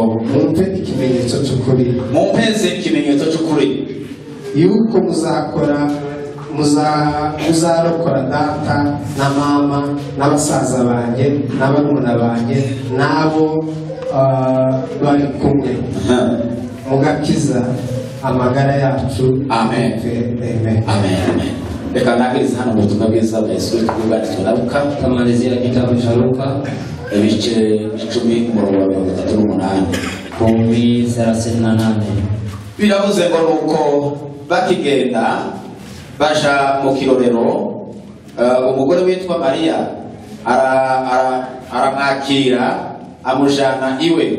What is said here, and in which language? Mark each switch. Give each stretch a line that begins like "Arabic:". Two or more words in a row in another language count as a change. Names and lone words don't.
Kinyarwanda: Mumpe ikimenyetso cy'ukuri yuko muzarokora data na mama n'abasaza banjye n'abarumuna banjye n'abo bari kumwe, mugakiza amagara yacu. Amen. Reka nagirize hano mu butumwa bwiza bwa Yesu bwanditswe na Luka.
Swahili: Tamalizia kitabu cha Luka
Kinyarwanda: ibice 10 umurongo wa 38. 10:38. Biravuze ngo nuko bakigenda baja mu kirorero, umugore witwa Mariya aramwakira amujana iwe.